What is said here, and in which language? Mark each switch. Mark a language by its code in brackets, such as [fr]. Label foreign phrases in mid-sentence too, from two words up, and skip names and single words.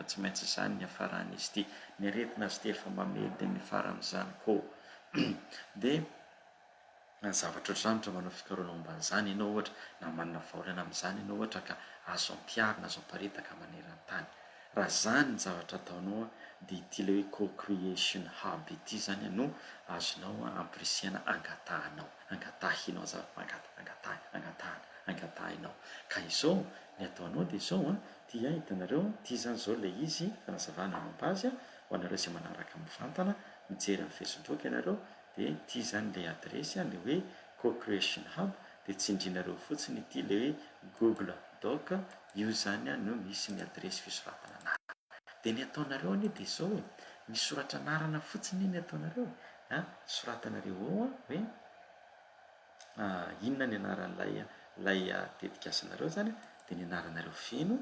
[mg] tsy maintsy zany ny afaran'izy ity, ny aretina azy ty efa mamedy ny faran'izany koa de zavatra ohatran'izany manao fikarohana momba an'izany ianao ohatra na manana vaolana amin'izany ianao ohatra ka azo ampiarina azo amparitaka maneran-tany, raha zany ny zavatra ataonao de ity le hoe [en] co-creation hub [mg] ity zany no azonao ampirisihana angatahinao angatahinao. Ka izao ny ataonao de izao tia hitanareo ty zany zao le izy fanazavana momba azy ho anareo izay manaraka mivantana mijery amin'ny Facebook ianareo de ty zany le adresy le hoe [en] co-creation hub [mg] de tsindrinareo fotsiny ity le hoe Google Doc, io zany no misy ny adresy fisoratana anarana. De ny ataonareo anie de izao misoratra anarana fotsiny ny ataonareo soratanareo ao hoe inona ny anaran'lay dedikasanareo zany de ny anaranareo feno